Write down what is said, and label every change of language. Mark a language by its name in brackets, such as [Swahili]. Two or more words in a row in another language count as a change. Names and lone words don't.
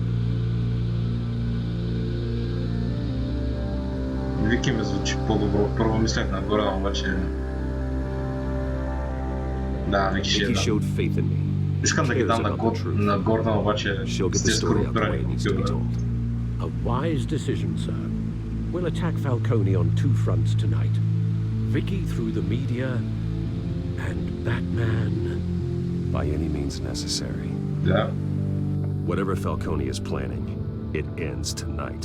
[Bulgarian] Вики ми звучи по-добро. Първо мислях на Гордън, обаче... Да, Вики ще е да. Искам да ги дам на Гордън, обаче сте скорупирани. [English] A wise decision, sir. We'll attack Falcone on two fronts tonight. Vicky through the media, and Batman... By any means necessary. Yeah. Whatever Falcone is planning, it ends tonight.